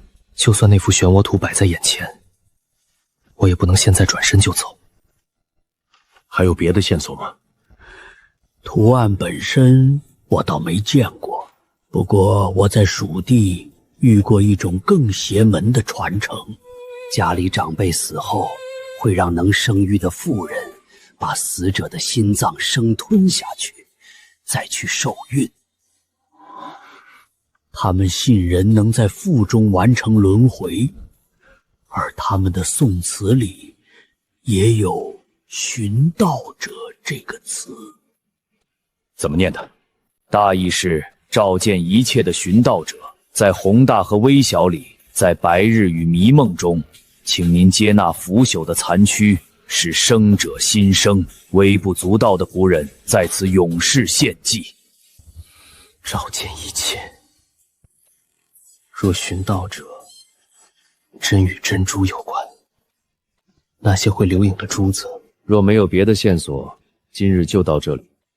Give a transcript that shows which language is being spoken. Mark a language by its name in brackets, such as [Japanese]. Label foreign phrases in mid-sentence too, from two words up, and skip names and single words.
[Chinese] 就算那幅漩渦圖擺在眼前，我也不能現在轉身就走。還有別的線索嗎？圖案本身我倒沒見過，不過我在蜀地遇過一種更邪門的傳承。家裡長輩死後，會讓能生育的婦人把死者的心臟生吞下去，再去受孕。他們信人能在腹中完成輪回，而他們的宋詞裡也有尋道者这個詞。怎麼念的？大意是照見一切的尋道者，在宏大和微小裡，在白日與迷夢中，請您接納腐朽的殘軀，使生者新生。微不足道的僕人在此永世獻祭。照見一切。若尋道者真與珍珠有關，那些會留影的珠子，若沒有別的線索，今日就到這裡。